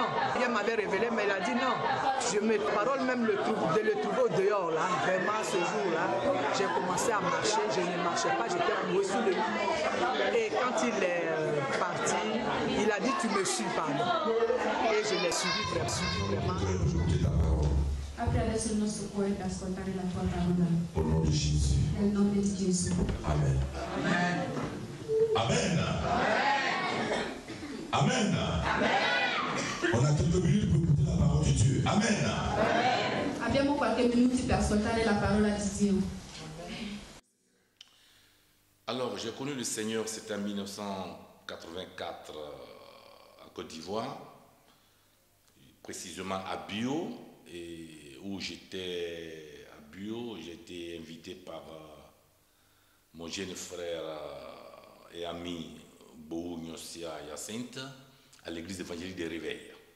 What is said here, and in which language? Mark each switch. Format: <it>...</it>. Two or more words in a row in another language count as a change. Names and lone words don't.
<fr>Il m'avait révélé, mais il a dit non. Je me parole même de le trouver au dehors là. Vraiment ce jour-là, j'ai commencé à marcher, je ne marchais pas, j'étais cloué sous le lit. Et quand il est parti, il a dit tu me suis, pardon. Et je l'ai suivi vraiment.</fr> <it>Apre adesso il nostro cuore per ascoltare la tua parola.</it> <fr>Au nom de Jésus.</fr> <it>Nel nome di Gesù. Amen. Amen. Amen. Amen. Amen.</it> <fr>On a quelques minutes pour écouter la parole de Dieu. Amen. Amen.</fr> <it>Abbiamo qualche minuto per ascoltare la parola di Dio.</it> <fr>Alors, j'ai connu le Seigneur, c'était en 1984 en Côte d'Ivoire, précisément à Bio, et où j'étais à Bio, j'ai été invité par mon jeune frère et ami Bohou Nyosia Hyacinthe à l'église évangélique des Réveils.</fr>